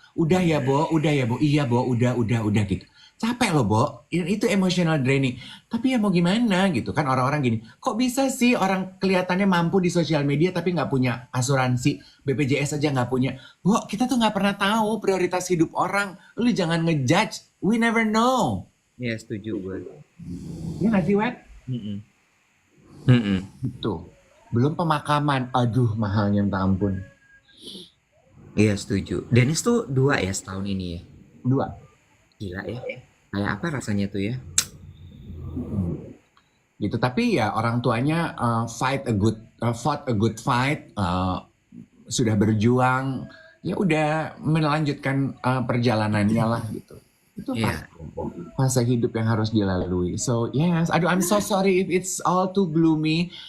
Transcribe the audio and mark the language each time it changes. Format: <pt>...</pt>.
<id>Udah ya Bo, iya Bo, udah gitu. Capek loh Bo, itu emotional draining. Tapi ya mau gimana gitu kan, orang-orang gini, kok bisa sih orang kelihatannya mampu di sosial media tapi nggak punya asuransi, BPJS aja nggak punya. Bo, kita tuh nggak pernah tahu prioritas hidup orang. Lu jangan ngejudge,</id> <en>we never know.</en> <id>iya setuju gue. Ya nggak sih Wet? Mm-mm. Mm-mm. Itu. Belum pemakaman, aduh mahalnya minta ampun. Iya setuju. Dennis tuh 2 ya setahun ini ya. Dua. Gila ya. Kayak apa rasanya tuh ya? Mm-mm. Gitu. Tapi ya orang tuanya</id> <en>fought a good fight,</en> <id>sudah berjuang, ya udah melanjutkan perjalanannya lah gitu. Itu Iya. fase hidup yang harus dilalui.</id> <en>So yes,</en> <id>aduh</id> <en>I'm so sorry if it's all too gloomy.</en>